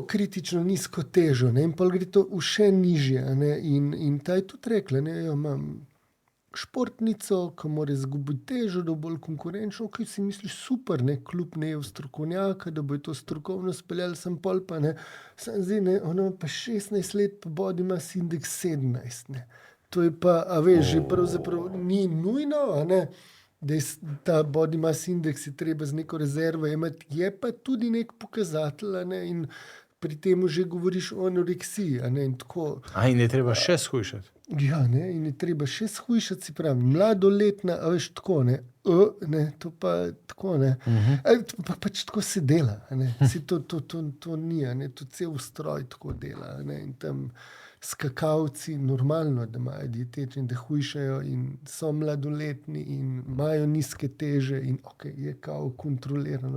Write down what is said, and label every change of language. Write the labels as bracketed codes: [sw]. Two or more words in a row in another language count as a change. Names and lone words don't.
[sl] kritično nizko težo, ne, in pol gre to v še nižje, a ne, in ta je tudi rekla, ne, jo imam športnico, ki mora izgubiti težo, da bo bolj konkurenčna, ki si misliš super, ne, kljub ne v strokovnjaka, da bo to strokovno speljal, sem pol pa ne, sam zdaj ne, ona ima pa 16 let, pa [en] body mass index [sl] 17, ne. To je pa, a veš, že pravzaprav ni nujno, a ne, da je ta [en] body mass index [sl] je treba z neko rezervo imeti, je pa tudi nek pokazatelj, a ne, in pri tem že govoriš o anoreksiji, a ne, in tako. In je treba še shujšati. Ja, ne, in je treba še shujšati, si pravi, mladoletna, a veš, tako, ne, ne, to pa tako, ne, pač tako se dela, a ne, si to ni, a ne, to cel ustroj tako dela, a ne, in tam skakalci normalno, da imajo dietetični, da hujšajo in so mladoletni in imajo nizke teže in je kao kontrolirano.